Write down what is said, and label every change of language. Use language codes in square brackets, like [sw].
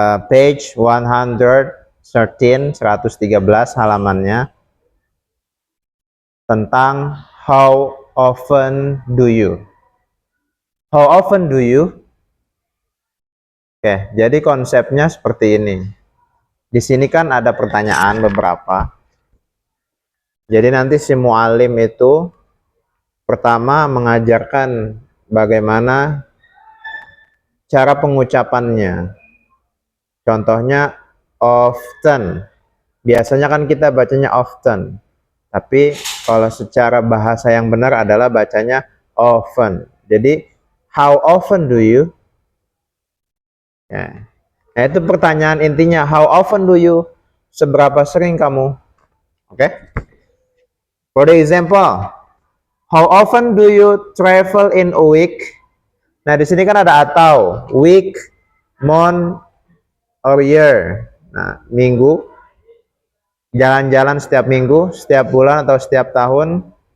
[en] Page 113, 113 [id] halamannya, tentang [en] how often do you. How often do you? [id] Oke, jadi konsepnya seperti ini. Di sini kan ada pertanyaan beberapa. Jadi nanti si mu'alim itu pertama mengajarkan bagaimana cara pengucapannya. Contohnya often. Biasanya kan kita bacanya often. Tapi kalau secara bahasa yang benar adalah bacanya often. [en] Jadi how often do you? Ya. [id] Nah, itu pertanyaan intinya. [en] How often do you? [id] Seberapa sering kamu? [en] Oke. For the example, how often do you travel in a week? [id] Nah, di sini kan ada atau [en] week, month, or year. [id] Nah, minggu, jalan-jalan setiap minggu, setiap bulan, atau setiap tahun.